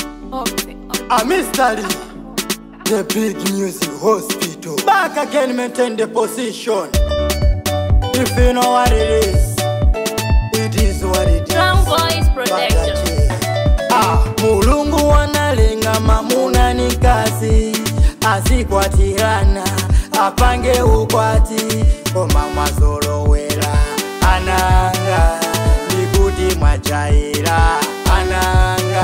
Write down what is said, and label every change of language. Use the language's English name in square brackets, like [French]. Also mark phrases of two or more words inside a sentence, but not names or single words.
[English] A mystery, the big music hospital. Back again, maintain the position. If you know what it is what it is. Drum Boys Production. [Nyanja] Mulungu wanalenga mamuna ni kazi, asikwatirana apange ukwati koma mwazolowera ananga nikuti mwachaira ananga